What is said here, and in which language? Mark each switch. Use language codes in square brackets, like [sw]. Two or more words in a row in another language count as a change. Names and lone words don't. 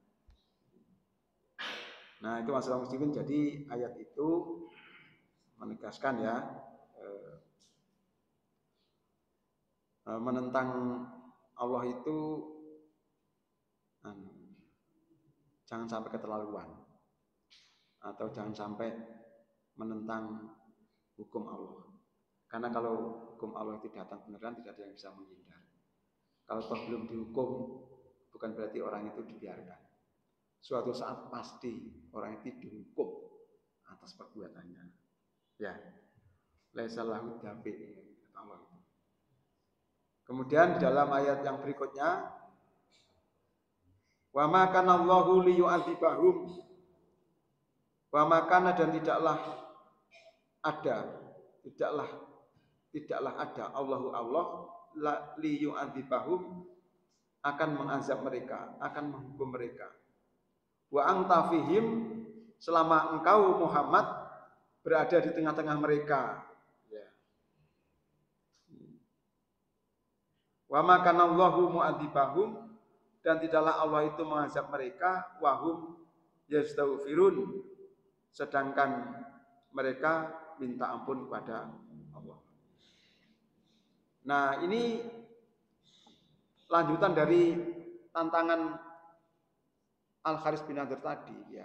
[id] Nah, itu masalah muslimin. Jadi ayat itu menegaskan ya, menentang Allah itu jangan sampai keterlaluan, atau jangan sampai menentang hukum Allah. Karena kalau hukum Allah itu datang beneran, tidak ada yang bisa menghindar. Kalau toh belum dihukum, bukan berarti orang itu dibiarkan. Suatu saat pasti orang itu dihukum atas perbuatannya. Ya, [ar] ليس له دافع, [id] Allah itu. Kemudian di dalam ayat yang berikutnya, [ar] وما كان الله ليعذبهم وما كان, [id] dan tidaklah ada Allahu Allah liyu'adzibahum, akan mengazab mereka, akan menghukum mereka. [ar] وأنت فيهم, [id] selama engkau Muhammad berada di tengah-tengah mereka. Ya. [ar] وما كان الله معذبهم, [id] dan tidaklah Allah itu mengazab mereka, [ar] وهم يستغفرون, [id] sedangkan mereka minta ampun kepada Allah. Nah, ini lanjutan dari tantangan Al-Haris bin Nadir tadi, ya.